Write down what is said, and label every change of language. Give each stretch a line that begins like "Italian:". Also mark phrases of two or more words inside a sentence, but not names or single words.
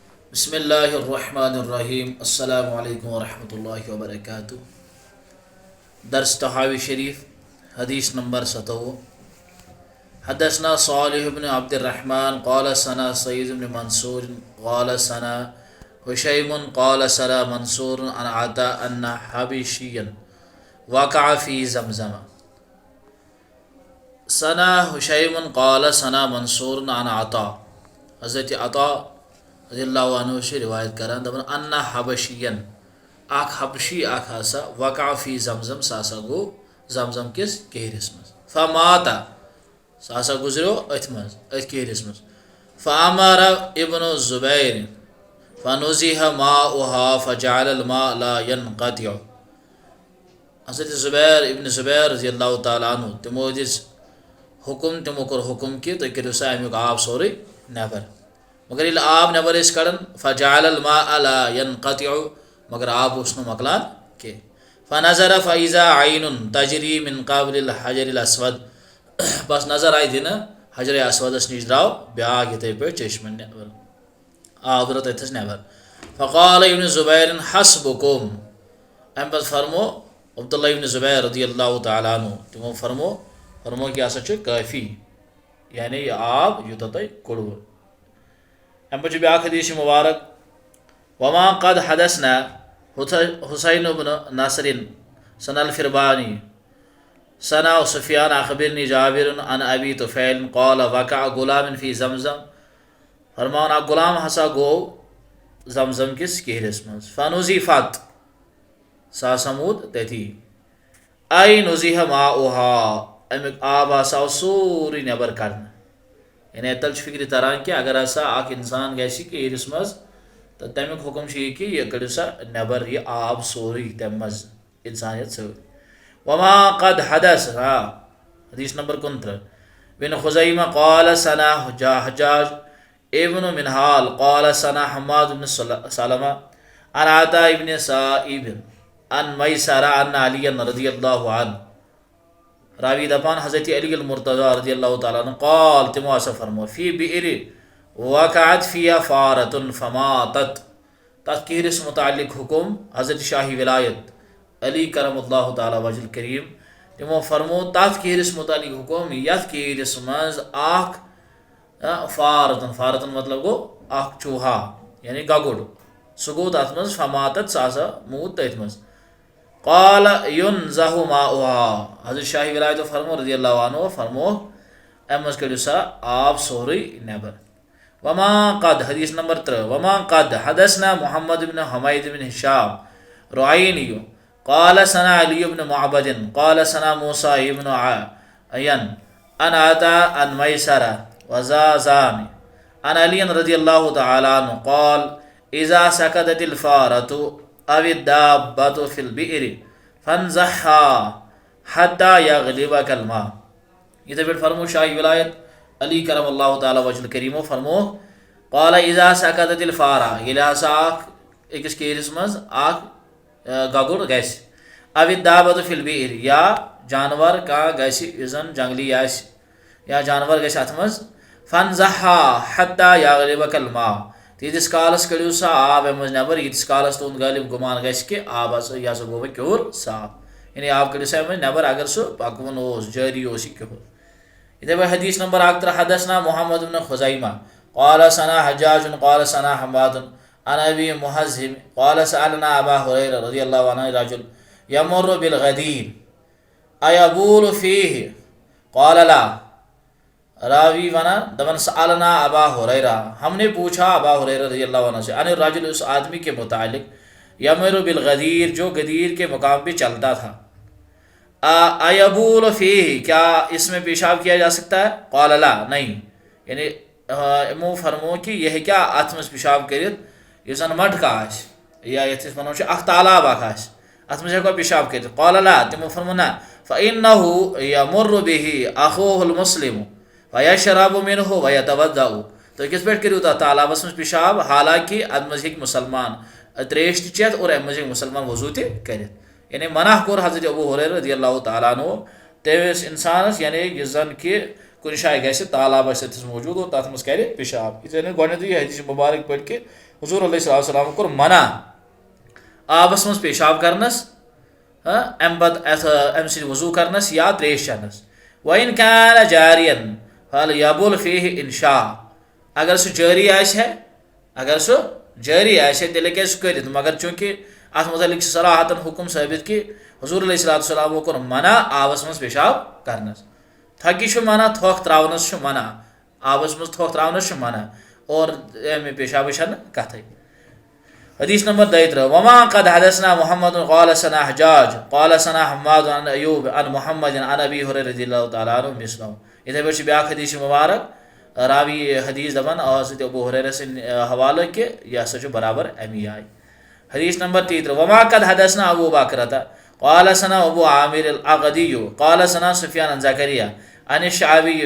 Arabic: بسم اللہ الرحمن الرحیم السلام علیکم ورحمۃ اللہ وبرکاتہ۔
Urdu: درس تحاوی شریف حدیث نمبر 57۔
Arabic: حدثنا صالح بن عبد الرحمن قال ثنا سعید بن منصور قال ثنا حشیم قال ثنا منصور عن عطاء ان حبشیا وقع فی زمزم۔ ثنا حشیم قال ثنا منصور عن عطاء،
Urdu: حضرت عطاء رضی اللہ عنہ سے روایت
Kashmiri: کران دپان
Arabic: ان حبشین
Kashmiri: اخ حبشی اخ ہسا
Arabic: وقع فی زمزم
Kashmiri: ساسا گو زمزم کس کہرس مز فمات ساسا گزرو ات مز ات کہرس مز
Arabic: فامر ابن الزبیر فنزح ماؤها فجعل الماء لا ينقطع۔
Kashmiri: حضرت ابن زبیر
Arabic: رضی اللہ تعالیٰ عنہ
Kashmiri: تمو دس حکم تمو کور حکم کہ تُہۍ کٔرِو سا امیُک آب سورُے نٮ۪بر، مگر ییٚلہِ آب نٮ۪بر ٲسۍ کڑان
Arabic: فجعل الماء لا ينقطع،
Kashmiri: مگر آب اوس نہٕ مۄکلان کینٛہہ۔
Arabic: فنظر فاذا عین تجری من قبل الحجر الاسود،
Kashmiri: بس نظر آیہِ دِنہٕ حجر اسودس نِش درٛاو بیٛاکھ یِتھَے پٲٹھۍ چشمہٕ نٮ۪بر، آب درٛاو تتھٮ۪س نٮ۪بر۔
Arabic: فقال ابن زبیر حسبکم،
Kashmiri: امہِ پتہٕ فرمو عبداللہ ابن زبیر
Arabic: رضی اللہ تعالیٰ عنہ
Kashmiri: تِمو فرمو کہ ہسا چھُ کٲفی، یعنی یہِ آب یوٗتاہ تۄہہِ کوٚڑوٕ۔ امہِ پتہٕ چھُ بیٛاکھ حدیث مبارک
Arabic: وما قد حدثنا حسین بن نصر سن الفربانی ثنا سفیان اخبرنی جابر عن ابی طفیل قال وقع غلام فی زمزم،
Kashmiri: فرمان اکھ غلام ہسا گوٚو زمزم کس کہرس منٛز فنزفت، سُہ ہسا موٗد تٔتی، اے
Arabic: نزیح ماؤها،
Kashmiri: امیُک آب ہسا آو سورُے نٮ۪بر کڑنہٕ، یعنی اتل چھُ فکرِ تران کہ اگر ہسا اکھ انسان گژھِ کہرس منٛز تہٕ تمیُک حکم چھُ یہِ کہ یہِ کٔڑِو سا نٮ۪بر یہِ آب سورُے تمہِ منٛز انسان ہٮ۪تھ ژھٕر۔
Arabic: وما قد حدث حدیث نمبر 29 بن خزیمہ قال ثنا حجاج ابن منہال قال ثنا حماد بن سلمہ عن عطاء ابن سائب عن میسرہ ان علی رضی اللہ عنہ،
Kashmiri: راوی دپان حضرت علی المرتضیٰ
Arabic: رضی اللہ تعالیٰ عنہ قال
Kashmiri: تمو ہسا فرمو
Arabic: فی بئر وقعت فیہا فارۃ فماتت،
Kashmiri: تتھ کہرس متعلق حکم حضرت شاہی ولایت علی
Arabic: کرم اللہ تعالیٰ وجہ الکریم
Kashmiri: تمو فرمو تتھ کہرس متعلق حکم یتھ کہرس منٛز اکھ فارتن مطلب گوٚو اکھ چوہا یعنی گگُر، سُہ گوٚو تتھ منٛز فماتت، سُہ ہسا موٗد تٔتھۍ منٛز۔
Arabic: قال ينزح ماؤها،
Kashmiri: حضرت شاہی ولایتو فرمو
Arabic: رضی اللہ عنہ
Kashmiri: فرمو امہِ منٛز کٔڑِو سا آب سورُے نٮ۪بر۔
Arabic: وما قد حدیث نمبر 3 وما قد حدثنا محمد بن حمید بن ہشام رعینی قال ثنا علی بن معبد قال ثنا موسیٰ بن عین عن عطاء عن میسرہ وزازان عن علی رضی اللہ تعالیٰ عنہ قال اذا سقطت الفارۃ او الدابۃ فی البئر فانزحها حتی یغلبک الماء۔
Kashmiri: یِتھے پٲٹھۍ فرمو شاہی ولایت علی
Arabic: کرم اللہ تعالیٰ وجہ
Kashmiri: الکریمو فرمو
Arabic: قال اذا سقطت الفارہ،
Kashmiri: ییٚلہِ ہسا اکھ أکِس کہرس منٛز اکھ گگُر گژھِ
Arabic: او الدابۃ فی البئر،
Kashmiri: یا جانور کانٛہہ گژھِ یُس زن جنگلی آسہِ یا جانور گژھِ اتھ منٛز
Arabic: فانزحها حتی یغلبک الماء،
Kashmiri: تیٖتِس کالس کٔڑِو سا آب امہِ منٛز نٮ۪بر ییٖتِس کالس تُہُنٛد غٲلب گُمان گژھِ کہ آب ہسا یہِ ہسا گوٚو وۄنۍ کیوٚر صاف، یعنی آب کٔڑِو سا امہِ منٛز نٮ۪بر اگر سُہ پکوُن اوس جٲری اوس یہِ کیوٚر۔ یِتھے پٲٹھۍ
Arabic: حدیث نمبر 31 حدثنا محمد بن خزیمہ قال ثنا حجاج قال ثنا حماد عن ابی محزم قال سألنا ابا ہریرہ رضی اللہ عنہ رجل یمر بالغدیر ایبول فیہ قال لا،
Urdu: راوی
Kashmiri: ونان دپان
Arabic: سألنا ابا ہریرہ،
Urdu: ہم نے پوچھا ابا ہریرہ
Arabic: رضی اللہ عنہ
Urdu: سے
Arabic: عن الرجل،
Urdu: اس آدمی کے متعلق
Arabic: یمر بالغدیر
Urdu: جو غدیر کے مقام پہ چلتا تھا،
Arabic: ایبول فیہ
Urdu: کیا اس میں پیشاب کیا جا سکتا ہے؟
Arabic: قال لا،
Kashmiri: نہیں، یعنی یِمو فرمو کہ یہ کیا اتھ منٛز پیشاب کٔرِتھ یُس زن مٹکہٕ آسہِ یا یتھ أسۍ ونو چھِ اکھ تالاب اکھ آسہِ اتھ منٛز ہیٚکوا پیشاب کٔرِتھ؟
Arabic: قال لا،
Kashmiri: تِمو فرمو نہ،
Arabic: فإنه یمر به اخوه المسلم فیشرب منه ویتوضأ،
Kashmiri: تُہۍ کِتھ پٲٹھۍ کٔرِو تتھ تالابس منٛز پیشاب حالانکہ اتھ منٛز ہیٚکہِ مُسلمان تریش تہِ چٮ۪تھ اور امہِ منٛز ہیٚکہِ مُسلمان وضوٗ تہِ کٔرِتھ، یعنی منع کوٚر حضرت ابو ہریرہ
Arabic: رضی اللہ تعالیٰ عنہ
Kashmiri: تٔمِس انسانس، یعنی یُس زن کہ کن جائے گھس تالاب اتس موجود اور تر مز کر پیشاب یہ گۄڈنیتھٕے یہ حدیث مبارک پڑھ کہ حضور
Arabic: علیہ الصلوۃ والسلام
Kashmiri: کوٚر منع آبس مز پیشاب کرنس ام پتہ ام سۭتۍ وضوٗ کرنس یا تریش چٮ۪نس
Arabic: وَإِنْ كَانَ جَارِيًا فَلْيَبُلْ فِيهِ إِنْ شاء
Kashmiri: اگر سُہ جٲری آسہِ ہے اگر سُہ جٲری آسہِ ہے تیٚلہِ ہیٚکہِ سُہ کٔرِتھ مگر چوٗنٛکہِ اتھ متعلق چھِ صراحتن حکم ثٲبت کہ حضور
Arabic: علیہ الصلوۃ والسلام
Kashmiri: کوٚر منع آبس مز پیشاب کرنس تھکہِ چھُ منع تھۄکھ تراونس چھُ منع آبس مز تھۄکھ تراونس چھُ منع اور امہِ پیشابٕچ چھنہٕ کتھٕے حدیث نمبر 32
Arabic: وما قد حدثنا محمد قال سنا حجاج قال سنا حماد عن ایوب عن محمد عن ابی هريرة رضی اللہ تعالیٰ عنہ مثله
Kashmiri: اتھے پٲٹھۍ چھُ بیاکھ حدیث مبارک راوی حدیث دپان حضرت ابو ہریرہ سٕنٛدِ حوالہٕ کہ یہ ہسا چھُ برابر امی
Arabic: آیہِ حدیث نمبر 33 وما قد حدثنا ابو بکرة قال سنا ابو عامر العقدی قال سنا سفیان عن زکریا عن الشعبی